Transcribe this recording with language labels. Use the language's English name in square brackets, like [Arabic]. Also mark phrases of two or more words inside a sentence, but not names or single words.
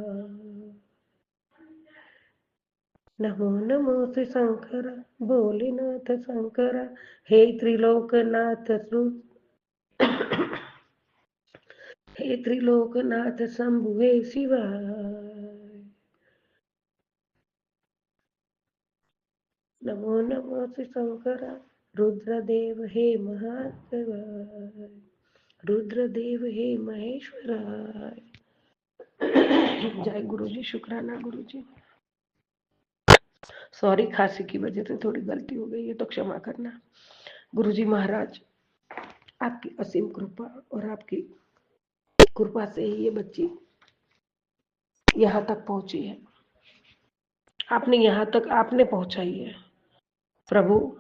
[Hindi] नमो नमो श्री शंकरा, भोलेनाथ शंकरा, हे त्रिलोकनाथ हे त्रिलोकनाथ शंभु हे शिवाय। नमो नमो श्री शंकरा, रुद्रदेव हे महादेवाय, रुद्रदेव हे महेश्वराय। जय गुरु जी, शुक्राना गुरु जी। सॉरी, खांसी की वजह से थोड़ी गलती हो गई है तो क्षमा करना। गुरु जी महाराज, आपकी असीम कृपा और आपकी कृपा से ही ये बच्ची यहाँ तक पहुंची है। आपने यहाँ तक आपने पहुंचाई है प्रभु।